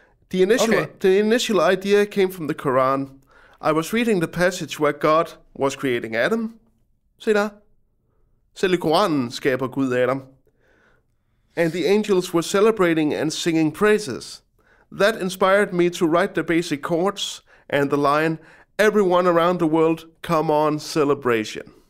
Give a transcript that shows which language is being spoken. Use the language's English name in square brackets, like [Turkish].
[English] The initial idea came from the Quran. I was reading the passage where God was creating Adam. [Danish] Se der. Selv i Koranen skaber Gud Adam. [English] And the angels were celebrating and singing praises. That inspired me to write the basic chords and the line, everyone around the world, come on, celebration.